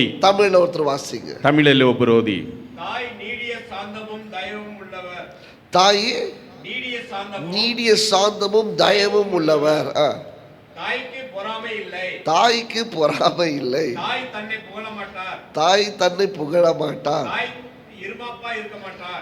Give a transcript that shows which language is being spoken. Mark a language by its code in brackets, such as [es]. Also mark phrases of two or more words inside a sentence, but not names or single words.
[ta] தமிழ்ல ஒருத்தர் வாசிங்க. [kn] ತಮಿಳಲ್ಲಿ ಒಬ್ಬರು ಓದಿ. [ta] தாய் நீடிய சாந்தமும் தயவும் உள்ளவர். தாய் நீடிய சாந்தமும் நீடிய சாந்தமும் தயவும் உள்ளவர். தாய்க்கு பொறாமை இல்லை. தாய்க்கு பொறாமை இல்லை. தாய் தன்னை புகழ மாட்டார். தாய் தன்னை புகழ மாட்டார். தாய் இருமாப்பா இருக்க மாட்டார்.